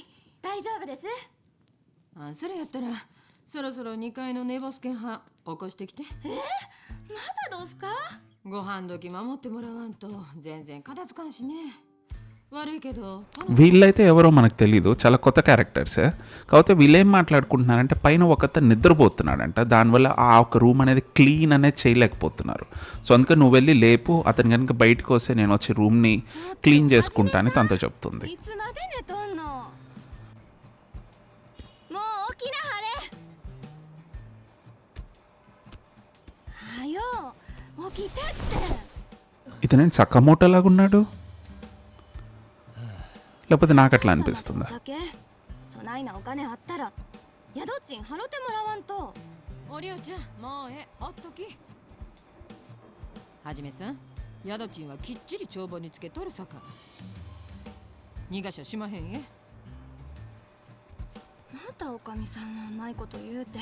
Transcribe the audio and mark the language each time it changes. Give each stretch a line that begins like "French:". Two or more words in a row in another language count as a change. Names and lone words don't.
Japanese: 大丈夫です。それやったらそろそろ2階の寝ボスケン派起こしてきて。まだどうすか？ご飯時守ってもらわんと全然片付かんしね。悪いけど
Telugu: వీళ్ళైతే ఎవరో మనకు తెలీదు, చాలా కొత్త క్యారెక్టర్సే. కాకపోతే వీళ్ళేం మాట్లాడుకుంటున్నారంటే పైన ఒకత నిద్రపోతున్నాడంట, దానివల్ల ఆ ఒక రూమ్ అనేది క్లీన్ అనేది చేయలేకపోతున్నారు. సో అందుకే నువ్వు వెళ్ళి లేపు, అతను కనుక బయటకు వస్తే నేను వచ్చి రూమ్ని క్లీన్ చేసుకుంటా అని తనతో చెప్తుంది. ఇతనేం సకామోటో లాగా ఉన్నాడు, లేకపోతే నాకు అట్లా అనిపిస్తుందా?
Japanese: はじめさん、宿賃はきっちり帳簿につけとるさか。逃がしゃしまへんえ。またおかみさんは甘いこと言うて。